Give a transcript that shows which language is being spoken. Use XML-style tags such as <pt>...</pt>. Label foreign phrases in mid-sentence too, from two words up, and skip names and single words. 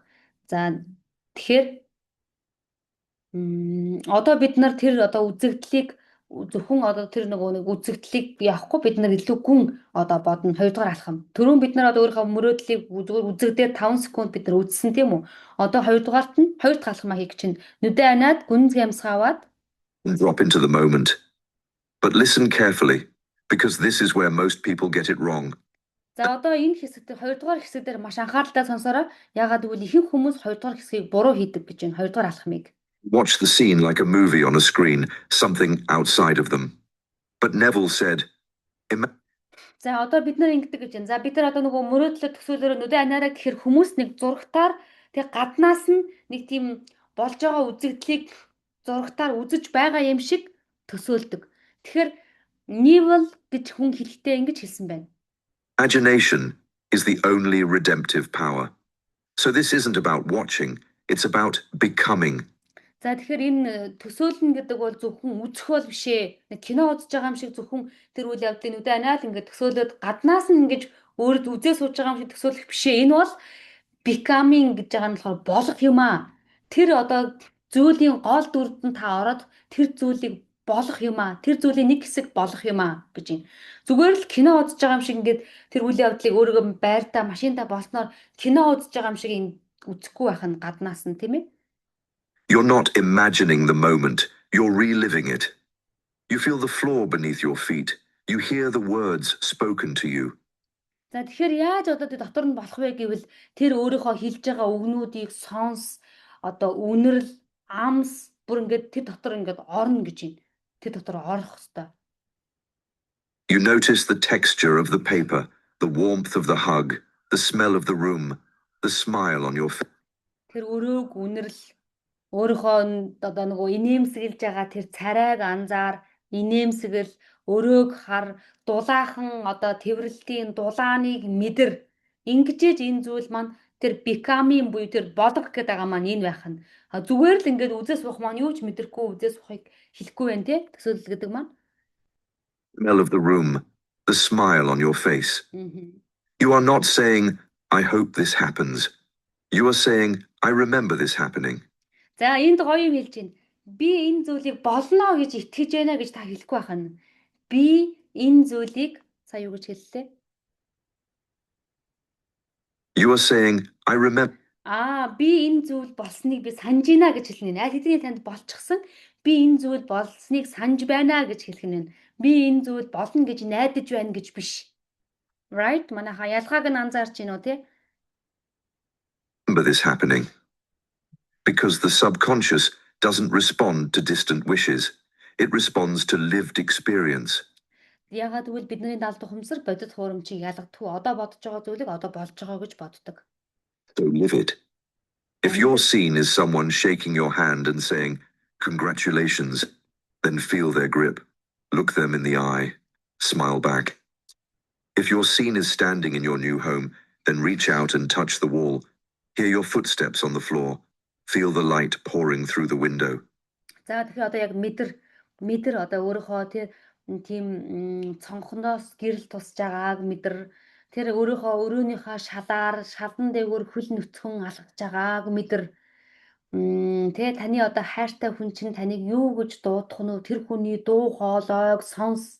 <mn>За тэгэхээр одоо бид нар тэр одоо үзэгдлийг зөвхөн одоо тэр нэг үзэгдлийг явахгүй бид нар илүү гүн одоо бодно хоёрдугаар алхам. Түрүүн бид нар одоо өөрийнхөө мөрөөдлийг зүгээр үзэгдээд 5 секунд бид нар үзсэн тийм үү? Одоо хоёрдугаарт нь хоёр дахь алхмаа хийх чинь нүдэн анаад гүнзгий амьсгаа аваад</mn> <en>drop into the moment. But listen carefully, because this is where most people get it wrong.</en> <mn>За одоо энэ хэсэгт хоёрдугаар хэсэг дээр маш анхааралтай сонсороо. Ягаад гэвэл ихэнх хүмүүс хоёрдугаар хэсгийг буруу хийдэг гэж байна. Хоёрдугаар алхмыг.</mn> <en>Watch the scene like a movie on a screen, something outside of them. But Neville said,</en> <mn>За одоо бид нар ингэдэг гэж байна. За бид нар одоо нөгөө мөрөөдлөө төсөөлөөр нүдэн анаараа гэхэр хүмүүс нэг зурагтаар тэг гаднаас нь нэг тийм болж байгаа үзэгдлийг зурагтаар үзэж байгаа юм шиг төсөөлдөг. Тэгэхээр Neville гэж хүн хэлэхдээ ингэж хэлсэн байна.</mn> <en>Imagination is the only redemptive power. So this isn't about watching, it's about becoming.</en> <mn>За тэгэхээр энэ төсөөлнө гэдэг бол зөвхөн үзэх бол биш ээ. Нэг кино үзэж байгаа юм шиг зөвхөн тэр үйл явдлыг нүдэн анаад ингээд төсөөлөд гаднаас нь ингэж өөрөд үзээ сууж байгаа юм шиг төсөөлөх биш ээ. Энэ бол becoming гэж байгаа нь болохоор болох юм аа. Тэр одоо зүйлийн гол дүрд нь та ороод тэр зүйлийг болох юм аа. Тэр зүйлийн нэг хэсэг болох юм аа гэж юм. Зүгээр л кино үзэж байгаа юм шиг ингээд тэр үйл явдлыг өөрийгөө байртаа машинтаа болсноор кино үзэж байгаа юм шиг үзэхгүй байх нь гаднаас нь тийм ээ.</mn> <en>You're not imagining the moment, you're reliving it. You feel the floor beneath your feet. You hear the words spoken to you.</en> <mn>За тэгэхээр яаж одоо дотор нь болох вэ гэвэл тэр өөрийнхөө хэлж байгаа үгнүүдийг сонс одоо үнэрл амс бүр ингээд тэр дотор ингээд орно гэж байна. Тэр дотор орох хэвээр.</mn> <en>You notice the texture of the paper, the warmth of the hug, the smell of the room, the smile on your face.</en> <mn>Тэр өрөөг үнэрл өөрийнхөө одоо нөгөө инээмсэглэж байгаа тэр царайг анзаар инээмсэгэл өрөөг хар дулаахан одоо тэрвэрлтийн дулааныг мэдэр ингэж энэ зүйл маань тэр becoming буюу тэр болох гэдэг байгаа маань энэ байх нь зүгээр л ингээд үзээс суух маань юу ч мэдрэхгүй үзээс суухыг хэлэхгүй байх тий төсөөлөл гэдэг маань</mn> <en>Smell of the room, the smile on your face. You are not saying I hope this happens. You are saying I remember this happening.</en> <mn>За энд гоё юм хэлж байна. Би энэ зүйлийг болно гэж итгэж байна гэж та хэлэхгүй байна. Би энэ зүйлийг сая юу гэж хэллээ? You are saying I remember. Би энэ зүйл болсныг би санаж байна гэж хэлнэ. Аль хэдийн танд болчихсон. Би энэ зүйл болсныг санаж байна гэж хэлэх нь. Би энэ зүйл болно гэж найдаж байна гэж биш.</mn> <en>Right?</en> <mn>Манайха ялгааг нь анзаарч байна уу те?</mn> <en>Remember this happening. Because the subconscious doesn't respond to distant wishes. It responds to lived experience.</en> <mn>Ягаад гэвэл бидний даалд ухамсар бодит хуурамчийг ялгадгүй одоо бодож байгаа зүйлийг одоо болж байгаа гэж боддог.</mn> <en>So live it. If you're seen as someone shaking your hand and saying, "Congratulations," then feel their grip. Look them in the eye. Smile back. If you're seen as standing in your new home, then reach out and touch the wall. Hear your footsteps on the floor. Feel the light pouring through the window.</en> <mn>За тэгэхээр одоо яг мэдэр одоо өөрийнхөө тийм цонхоноос гэрэл тусж байгааг мэдэр тэр өөрийнхөө өрөөнийхөө шалан дээгүүр хөл нүцгэн алхаж байгааг мэдэр таны одоо хайртай хүн чинь таныг юу гэж дуудах нь тэр хүний дуу хоолойг сонс.</mn>